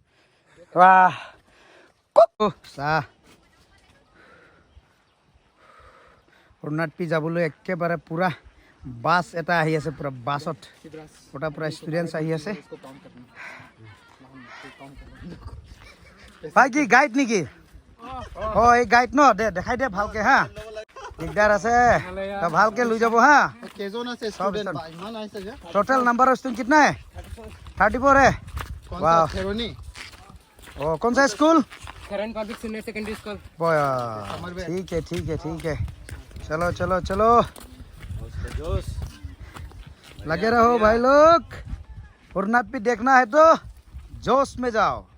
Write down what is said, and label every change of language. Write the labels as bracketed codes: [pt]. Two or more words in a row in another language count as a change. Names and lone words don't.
[as] চাহ হুৰনাট পি যাবলৈ একেবাৰে পূৰা বাছ এটা আহি আছে পূৰা বাছত পূৰা ষ্টুডেণ্টছ আহি আছে ভাই কি গাইড নেকি এই গাইড ন দেখাই দে ভালকে দিগদাৰ আছে ভালকে লৈ যাব [en] total number of student [hi] कितना है 34 है कौन सा स्कूल खरन पब्लिक सीनियर सेकेंडरी स्कूल ठीक है चलो लगे रहो भाई लोग हुरनाट पी देखना है तो जोश में जाओ